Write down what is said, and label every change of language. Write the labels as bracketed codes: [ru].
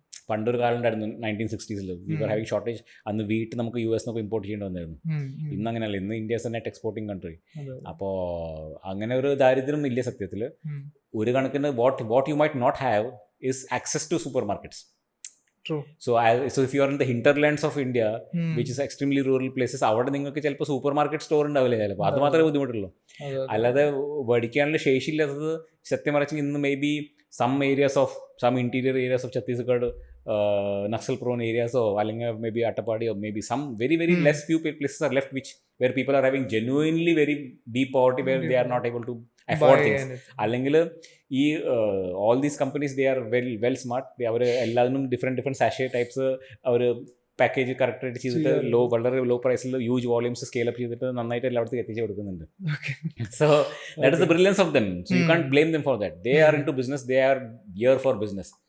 [ml] പണ്ടൊരു കാലം ഉണ്ടായിരുന്നു 1960s [en] We were having shortage. [ml] അന്ന് വീട്ടിൽ നമുക്ക് US നിന്നൊക്കെ ഇമ്പോർട്ട് ചെയ്യേണ്ടി വന്നായിരുന്നു. ഇന്ന് അങ്ങനെയല്ല, ഇന്ന് India [en] Is a net exporting country. [ml] അപ്പോൾ അങ്ങനെ ഒരു ദാരിദ്ര്യം ഇല്ല സത്യത്തിൽ. ഒരു കണക്കിന് [en] What you might not have is access to supermarkets. So if you are in the hinterlands of India, which is extremely rural places, [ml] അവിടെ നിങ്ങൾക്ക് ചിലപ്പോൾ സൂപ്പർ മാർക്കറ്റ് സ്റ്റോർ ഉണ്ടാവില്ല ചിലപ്പോൾ. അത് മാത്രമേ ബുദ്ധിമുട്ടുള്ളൂ. അല്ലാതെ മേടിക്കാനുള്ള ശേഷിയില്ലാത്തത് സത്യം പറഞ്ഞാൽ ഇന്ന് [en] Maybe some interior areas of Chhattisgarh, Naxal prone areas, or maybe Attapadi, or maybe some very less few places are left where people are having genuinely very deep poverty, where they are not able to afford things. [ml] അല്ലെങ്കിൽ ഈ [en] all these companies, they are well smart. [ml] അവർ എല്ലാത്തിനും [en] different sachet types [ml] അവർ package കറക്റ്റായിട്ട് ചെയ്തിട്ട് വളരെ law പ്രൈസിൽ huge volumes scale up ചെയ്തിട്ട് നന്നായിട്ട് എല്ലായിടത്തും എത്തിച്ചു കൊടുക്കുന്നുണ്ട്. [en] So that is the brilliance of them. So you can't blame them for that. They are into business, they are here for business.